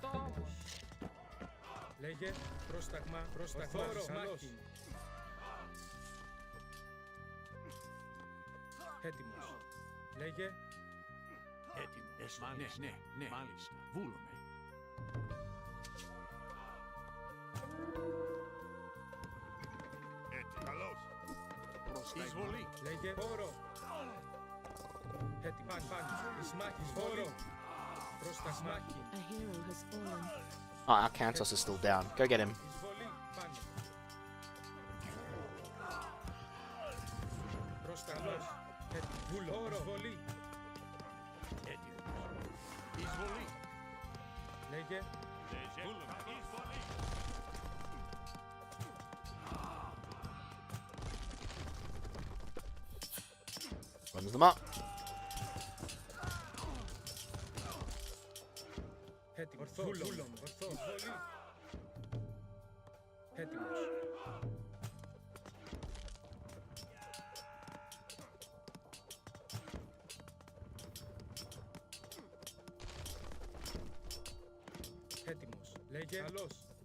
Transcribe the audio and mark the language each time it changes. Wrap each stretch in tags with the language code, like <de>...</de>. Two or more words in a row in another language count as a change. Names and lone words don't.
<el>Λέγε πρόσταγμα. Πρόσταγμα. Καλώς. Έτοιμος. Λέγε. Έτοιμο. Έστω. Ναι. Μάλιστα. Βούλομαι. Καλώς. Εισβολή. Λέγε χώρο. Έτοιμο. Πάνω. Εις μάχης. Χώρο. Πρόσταγμα.</el> <en>A hero has fallen. Oh, our Kantos is still down. Go get him.</en> <el>Εισβολή. Πάνω. Πρόσταγμα. Έτοιμο. Χώρο. Εισβολή. Εισβολή. Λέγε.</el> <en>Runs them up.</en> <el>Έτοιμος. Ορθός. Εισβολή. Έτοιμος. Έτοιμος. Λέγε. Καλώς.</el>